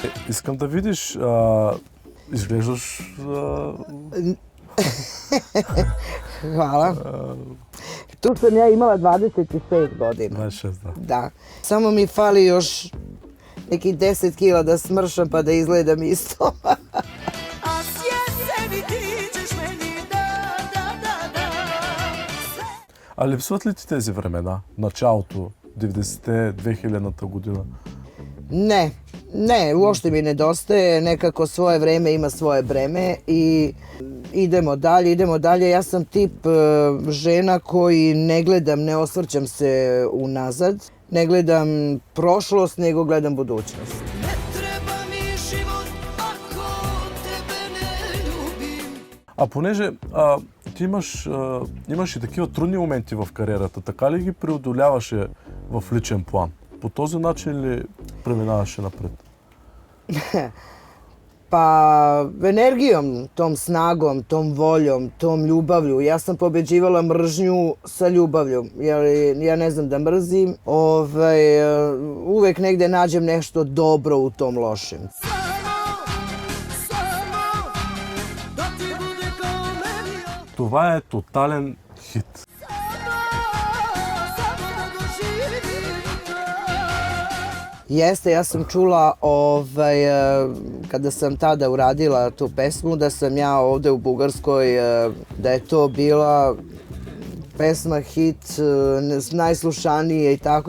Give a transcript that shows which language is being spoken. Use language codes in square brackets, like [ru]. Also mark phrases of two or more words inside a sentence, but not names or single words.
[bg] Искам да видиш, изглеждаш... [sr] Hvala. Tu sam ja imala 26 godina. 26, da. Da. Samo mi fali još nekih 10 kila da smršam pa da izgledam isto. [bg] А липсват ли ти тези времена? Началото, 90-те, 2000-та година? [sr] Ne, uopšte mi nedostaje, nekako svoje vreme ima svoje breme i idemo dalje. Ja sam tip žena koji ne gledam, ne osvrćam se unazad, ne gledam prošlost, nego gledam budućnost. [bg] А понеже ти имаш и такива трудни моменти в кариерата, така ли ги преодоляваше в личен план? По този начин ли преминаваше напред? [sr] Pa energijom, tom snagom, tom voljom, tom ljubavlju. Ja sam pobeđivala mržnju sa ljubavlju, jer ja ne znam da mrzim. Uvek negde nađem nešto dobro u tom lošem. [bg] Това е тотален хит. [sr] Jeste, ja sam čula kada sam tada uradila tu pesmu da sam ja ovde u Bugarskoj, da je to bila pesma hit, najslušanije i tako.